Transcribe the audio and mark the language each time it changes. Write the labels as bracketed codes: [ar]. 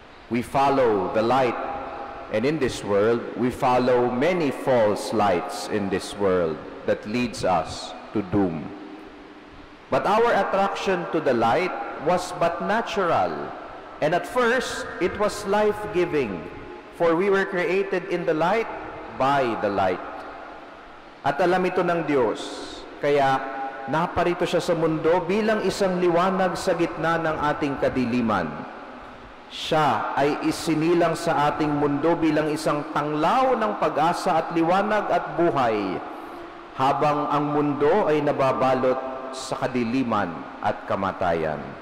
[en] We follow the light. And in this world, we follow many false lights in this world that leads us to doom. But our attraction to the light was but natural. And at first, it was life-giving. For we were created in the light, by the light. [tl] At alam ito ng Diyos. Kaya naparito siya sa mundo bilang isang liwanag sa gitna ng ating kadiliman. Siya ay isinilang sa ating mundo bilang isang tanglaw ng pag-asa at liwanag at buhay, habang ang mundo ay nababalot sa kadiliman at kamatayan.